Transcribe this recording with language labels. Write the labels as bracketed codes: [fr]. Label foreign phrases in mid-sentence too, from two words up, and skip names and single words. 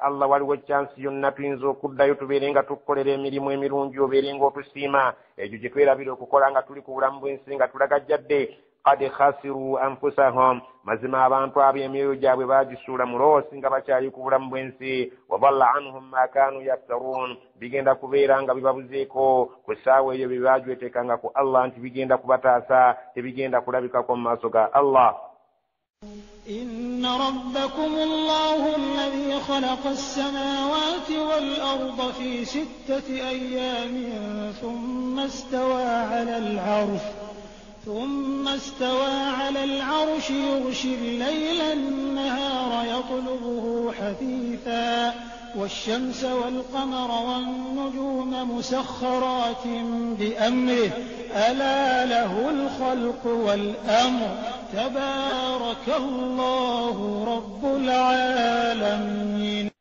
[lg] Allah waliwo chansi yonna tuyinza okuddayo tubeere nga tukukolera emirimu emirungi obeere ng'otusiima egyo gye twerabira okukola nga tuli ku bulamu bw'ensi nga tulagajjadde [ar] قد خسروا أنفسهم [lg] mazima abantu abo emyoyo gyabwe bagisuula mu loosi nga bakyali ku bulamu bw'ensi [ar] وضل عنهم ما كانوا يفترون [lg] bigenda kubeera nga bibabuzeeko ku ssaawa eyo bye baajwetekanga ku Allah nti bigenda kubataasa tebigenda kulabikako mu maaso ga Allah. [ar] إن ربكم الله الذي خلق السماوات والأرض في 6 أيام ثم استوى على العرش يغشي الليل النهار يطلبه حثيثا والشمس والقمر والنجوم مسخرات بأمره ألا له الخلق والأمر تبارك الله رب العالمين.